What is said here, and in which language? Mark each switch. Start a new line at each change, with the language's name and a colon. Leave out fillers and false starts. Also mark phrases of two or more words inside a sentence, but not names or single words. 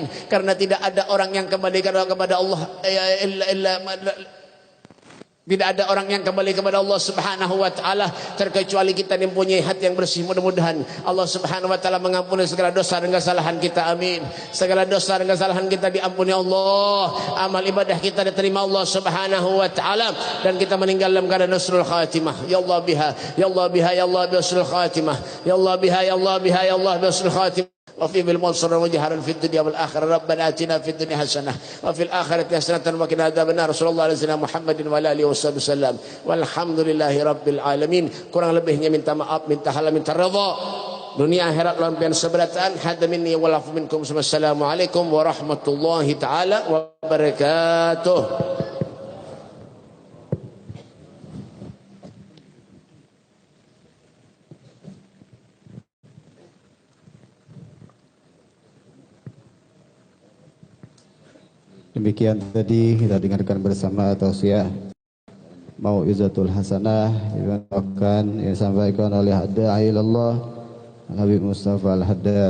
Indonesian: Karena tidak ada orang yang kembali kepada Allah tidak ada orang yang kembali kepada Allah
Arabic: سبحانه وتعالى
Indonesian: terkecuali kita yang mempunyai hati yang bersih. Mudah-mudahan Allah
Arabic: سبحانه وتعالى
Indonesian: mengampuni segala dosa dan kesalahan kita, amin. Segala dosa dan kesalahan kita diampuni Allah. Amal ibadah kita diterima Allah
Arabic: سبحانه وتعالى
Indonesian: dan kita meninggal dalam keadaan
Arabic: حسن الخاتمة. يا الله بها، يا الله بها، يا الله بحسن الخاتمة. يا الله بها، يا الله بها، يا الله بحسن الخاتمة. وفي بالمنصر وجهرا في الدنيا والآخرة ربنا آتنا في الدنيا حسنة وفي الآخرة حسنة وقنا عذاب النار صلى الله عليه وسلم محمد وعلى آله وصحبه وسلم والحمد لله رب العالمين.
Indonesian: Kurang lebihnya minta maaf, minta halal, minta redha dunia akhirat lampian seberatan.
Arabic: هذا مني والعفو منكم. والسلام عليكم ورحمة الله تعالى وبركاته.
Indonesian: Demikian tadi kita dengarkan bersama tausiah
Arabic: موعظة الحسنة
Indonesian: yang disampaikan oleh
Arabic: داعي إلى الله
Indonesian: Habib Mustafa Al-Haddar.